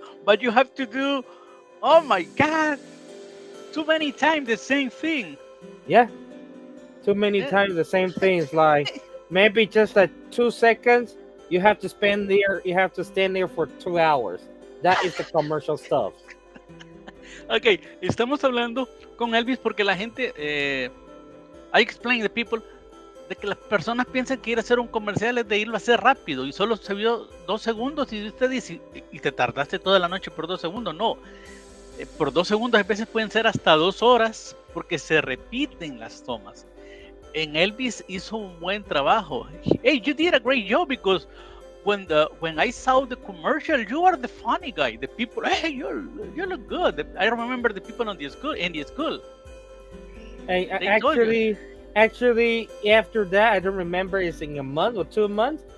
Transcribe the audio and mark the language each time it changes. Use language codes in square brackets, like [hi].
[en] but you have to do, oh my God, too many times the same thing. Yeah. Too many Yeah. times the same things. Like maybe just 2 seconds. You have to spend there. You have to stand there for 2 hours. That is the commercial stuff. [es] Ok, estamos hablando con Elvis porque la gente, [en] I explain to people [es] de que las personas piensan que ir a hacer un comercial es de irlo a hacer rápido y solo se vio 2 segundos y usted dice, y te tardaste toda la noche por 2 segundos. No, por 2 segundos a veces pueden ser hasta 2 horas porque se repiten las tomas. En Elvis hizo un buen trabajo. [en] Hey, you did a great job because when I saw the commercial, you are the funny guy. The people, hey, you look good. I remember the people in the school. And They told you. actually, after that, I don't remember. It's in a month or 2 months.